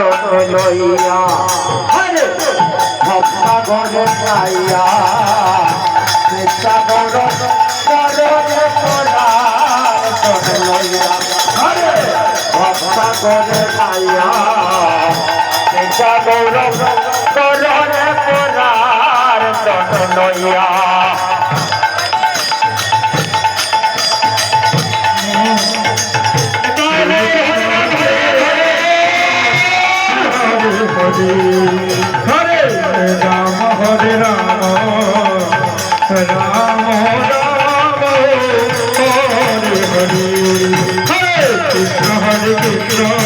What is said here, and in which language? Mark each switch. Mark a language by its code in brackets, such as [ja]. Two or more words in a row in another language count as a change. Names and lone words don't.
[bn] লইয়া হরে ভবসাগরে যাইয়া সাগর কররে পরার তন লইয়া হরে ভবসাগরে যাইয়া সাগর কররে পরার তন লইয়া [sa] हरे राम हरे राम राम राम हरे हरे हरे कृष्ण कृष्ण